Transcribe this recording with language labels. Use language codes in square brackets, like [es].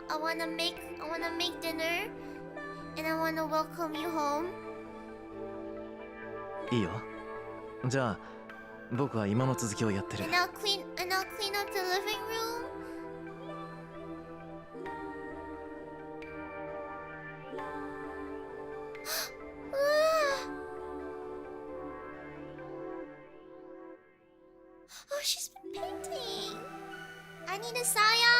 [en] I wanna make dinner, and I wanna welcome you home. [ja] いいよ。じゃあ僕は今の続きをやってる。 [en] And I'll clean up the living room. Oh, she's been painting. I need a Saya.